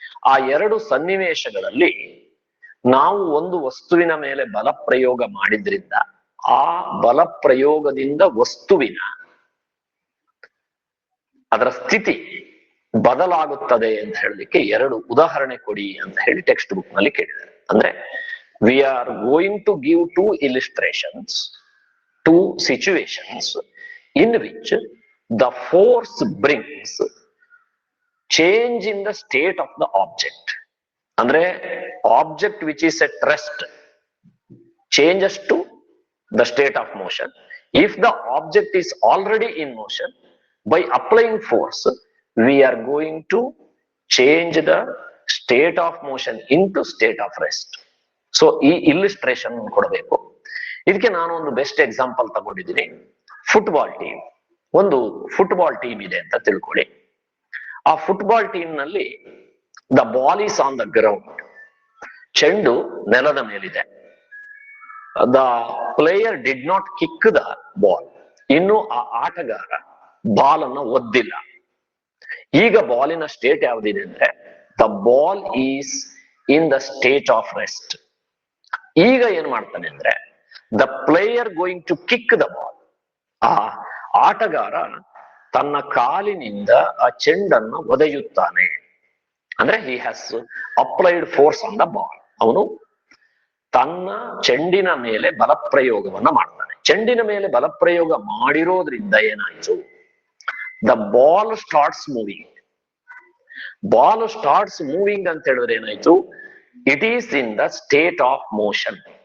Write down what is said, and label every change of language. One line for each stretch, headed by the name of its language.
Kannada: ಆ ಎರಡು ಸನ್ನಿವೇಶಗಳಲ್ಲಿ ನಾವು ಒಂದು ವಸ್ತುವಿನ ಮೇಲೆ ಬಲ ಪ್ರಯೋಗ ಮಾಡಿದ್ರಿಂದ ಆ ಬಲ ಪ್ರಯೋಗದಿಂದ ವಸ್ತುವಿನ ಅದರ ಸ್ಥಿತಿ ಬದಲಾಗುತ್ತದೆ ಅಂತ ಹೇಳಲಿಕ್ಕೆ ಎರಡು ಉದಾಹರಣೆ ಕೊಡಿ ಅಂತ ಹೇಳಿ ಟೆಕ್ಸ್ಟ್ ಬುಕ್ ನಲ್ಲಿ ಕೇಳಿದ್ದಾರೆ.
English: ಅಂದ್ರೆ we are going to give two illustrations, two situations in which the force brings change in the state of the object. Andre object which is at rest changes to the state of motion. If the object is already in motion, by applying force we are going to change the state of motion into state of rest.
Kannada: So ಈ illustration ಕೊಡಬೇಕು. ಇದಕ್ಕೆ ನಾನು ಒಂದು best example ತಗೊಂಡಿದ್ದೀನಿ. Football team, ಒಂದು football team ಇದೆ ಅಂತ ತಿಳ್ಕೊಳ್ಳಿ. ಆ ಫುಟ್ಬಾಲ್ ಟೀಮ್ ನಲ್ಲಿ
English: the ball is on the ground,
Kannada: ಚೆಂಡು ನೆಲದ ಮೇಲಿದೆ.
English: the player did not kick the ball,
Kannada: ಇನ್ನು ಆ ಆಟಗಾರ ಬಾಲ್ ಅನ್ನ ಒದ್ದಿಲ್ಲ. ಈಗ ಬಾಲಿನ ಸ್ಟೇಟ್ ಯಾವ್ದಿದೆ ಅಂದ್ರೆ
English: The ball is in the state of rest.
Kannada: ಈಗ ಏನ್ ಮಾಡ್ತಾನೆ ಅಂದ್ರೆ
English: the player going to kick the ball,
Kannada: ಆ ಆಟಗಾರ ತನ್ನ ಕಾಲಿನಿಂದ ಆ ಚೆಂಡನ್ನು ಒದೆಯುತ್ತಾನೆ.
English: ಅಂದ್ರೆ he has applied force on the ball.
Kannada: ಅವನು ತನ್ನ ಚೆಂಡಿನ ಮೇಲೆ ಬಲಪ್ರಯೋಗವನ್ನ ಮಾಡ್ತಾನೆ. ಚೆಂಡಿನ ಮೇಲೆ ಬಲಪ್ರಯೋಗ ಮಾಡಿರೋದ್ರಿಂದ ಏನಾಯ್ತು,
English: the ball starts moving. Ball starts moving
Kannada: ಅಂತ ಹೇಳಿದ್ರೆ ಏನಾಯ್ತು,
English: It is in the state of motion.